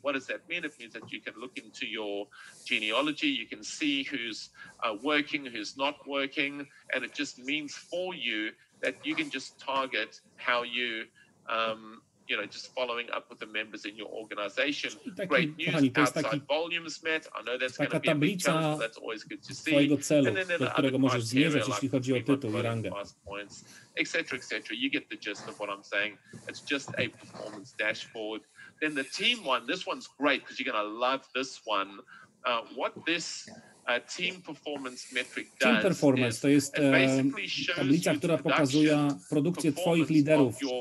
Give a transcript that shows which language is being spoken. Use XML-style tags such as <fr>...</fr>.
<en>What does that mean? It means that you can look into your genealogy, you can see who's working, who's not working, and it just means for you that you can just target how you, just following up with the members in your organization. Great news, outside volumes met. I know that's going to be a big challenge, but that's always good to see.</en> <pl>Twojego celu, do którego możesz zmierzać, jeśli chodzi o tytuł i rangę.</pl> <en>Etc., etc. You get the gist of what I'm saying. It's just a performance dashboard. Then the team one, this one's great because you're going to love this one. What this team performance metric does.</en> <pl>Team performance to jest tablica, która pokazuje produkcję twoich liderów.</pl>